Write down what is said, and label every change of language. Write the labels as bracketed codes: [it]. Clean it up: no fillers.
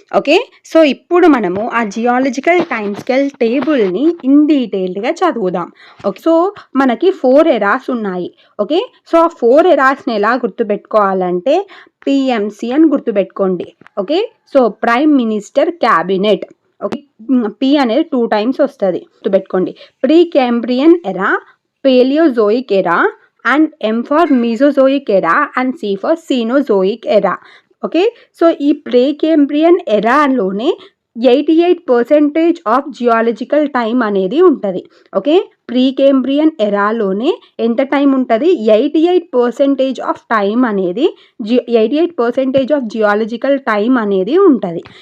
[te] Okay, so ఇప్పుడు మనము ఆ జియాలజికల్ టైమ్ స్కేల్ టేబుల్ని ఇన్ డీటెయిల్డ్గా చదువుదాం. ఓకే, సో మనకి 4 ఎరాస్ ఉన్నాయి. ఓకే, సో ఆ 4 ఎరాస్ని ఎలా గుర్తుపెట్టుకోవాలంటే పిఎంసి అని గుర్తుపెట్టుకోండి. Okay, so prime minister cabinet. Okay, P అనేది 2 టైమ్స్ వస్తుంది, గుర్తుపెట్టుకోండి. [en] Precambrian era, Paleozoic era, and M for Mesozoic era and C for Cenozoic era. [te] Okay, so ఈ ప్రీకేంబ్రియన్ ఎరాలోనే 88% ఆఫ్ జియాలజికల్ టైం అనేది ఉంటుంది. ఓకే, ప్రీకేంబ్రియన్ ఎరాలోనే ఎంత టైం ఉంటుంది? 88% ఆఫ్ టైం అనేది 88% ఆఫ్ జియాలజికల్ టైం అనేది ఉంటుంది.